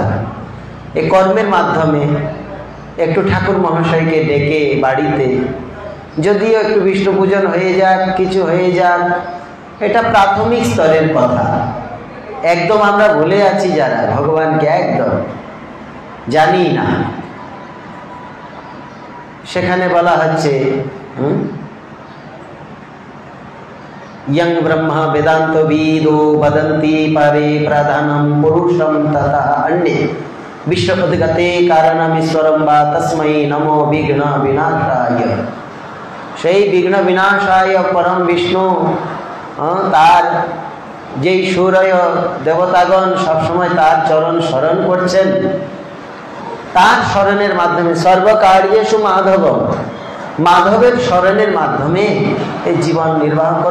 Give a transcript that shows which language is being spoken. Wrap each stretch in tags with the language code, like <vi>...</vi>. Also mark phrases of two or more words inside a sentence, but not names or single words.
<bn>এই কর্মের মাধ্যমে একটু ঠাকুর মহাশয়কে ডেকে বাড়িতে, যদিও একটু বিষ্ণু পূজন হয়ে যাক, কিছু হয়ে যাক, এটা প্রাথমিক স্তরের কথা। একদম আমরা ভুলে আছি যারা, ভগবানকে একদম জানি না। সেখানে বলা হচ্ছে</bn> <sa>यं ब्रह्म वेदांत वेदो वदन्ति परे प्रधानं पुरुषं तथा अन्ये विश्व उद्गते कारणमीश्वरं वा तस्मै नमो विघ्न विनाशाय।</sa> <bn>সেই বিঘ্ন বিনাশায় পরম বিষ্ণু, তার যেই সূর্য দেবতাগণ সবসময় তার চরণ স্মরণ করছেন, তার স্মরণের মাধ্যমে</bn> <sa>সর্বকার্যেষু মাধবম,</sa> <bn>মাধবের স্মরণের মাধ্যমে এই জীবন নির্বাহ করো।</bn>